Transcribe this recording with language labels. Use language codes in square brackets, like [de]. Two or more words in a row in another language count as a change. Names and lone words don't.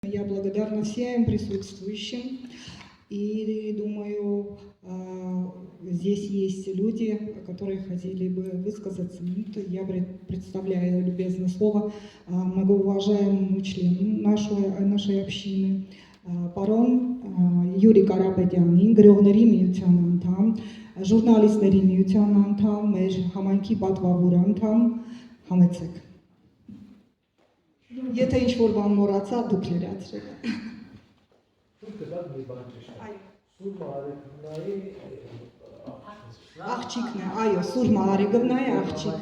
[ru] Я благодарна всем присутствующим. И думаю, здесь есть люди, которые хотели бы высказаться. Я представляю любезное слово многоуважаемому члену нашей общины, [hy] պարոն Յուրի Կարապետյանին, գրողների միության անդամ, ժուրնալիստների միության անդամ, մեր համայնքի պատվավոր անդամ, համեցեք։ Եթե ինչ-որ բան մոռացա, դուք լրացրեք։ Աղջիկն է, այո, Սուր Մարեգովնայի աղջիկն